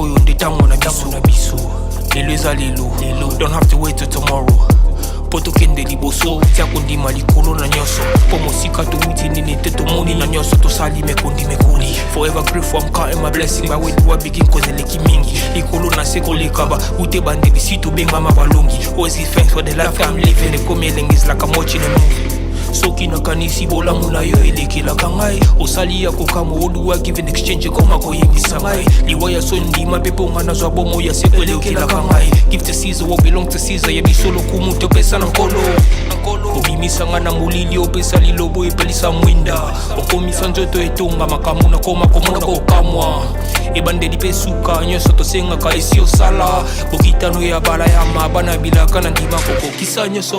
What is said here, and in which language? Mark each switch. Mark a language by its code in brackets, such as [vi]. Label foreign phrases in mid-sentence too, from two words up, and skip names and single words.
[ln] oyo nde tango na biso lelo eza lelo [en] don't have to wait till tomorrow [ln] poto kende liboso tia kondima likolo na nyonso po mosika towuti nini te tomoni na nyonso tosali mekoli [en] forever grateful I'm counting my blessing by way do I begin [ln] cause eleki mingi likolo na se kolekaba ute bandeli si tobengama balongi [en] always give thanks for the life I'm living [ln] ekomi elengis [en] like I'm watching a movie [ln] soki nakanisi bolamu na yo elekelaka ngai osali ya kokamo oluwa [en] give in exchange [ln] koma koyebisa ngai liwa ya sondima mpe mponga nazwa bomo ya seko elekelaka ngai [en] give to Caesar what belong to Caesar [ln] ya biso lokumu topesa na nkolo obimisanga na molili opesa lilobo epelisa mwinda okomisa nzoto etonga makambo nakoma komona kokamwa ebandeli mpe suka nyonso tosengaka esi osala bokitano ya bala ya mabana bilaka na ndima kokokisa nyonso